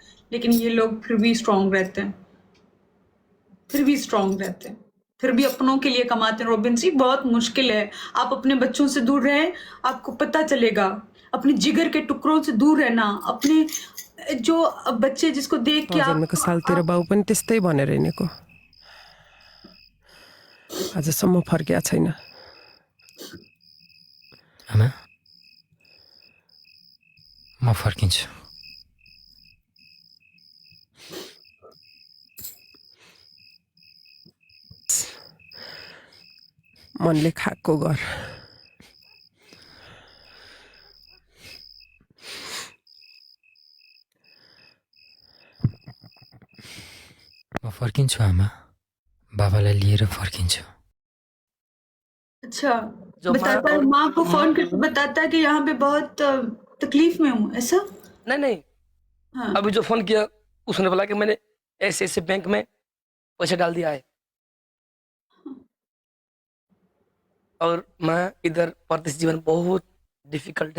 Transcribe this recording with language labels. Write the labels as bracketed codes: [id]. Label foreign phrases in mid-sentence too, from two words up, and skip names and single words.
[hi] लेकिन ये लोग फिर भी स्ट्रांग रहते हैं, फिर भी स्ट्रांग रहते हैं, फिर भी अपनों के लिए कमाते हैं। रोबिन जी, बहुत मुश्किल है। आप अपने बच्चों से दूर रहें, आपको पता चलेगा। अपने जिगर के टुकड़ों से दूर रहना, अपने जो बच्चे जिसको देख के [ne] जन्मेको सालतिर बाउ पनि त्यस्तै भनेर हिँडेको, आजसम्म फर्किया छैन। आमा, म फर्किन्छु। मनले खाएको घर, म फर्किन्छु आमा, बाबालाई लिएर फर्किन्छु। [hi] अच्छा, जो बताता है, माँ को फोन करके बताता है कि यहाँ पे बहुत तकलीफ में हूँ, ऐसा? नहीं, हाँ। अभी जो फोन किया उसने बोला कि मैंने ऐसे बैंक में पैसे डाल दिया है, और मैं इधर परदेश जीवन बहुत डिफिकल्ट है,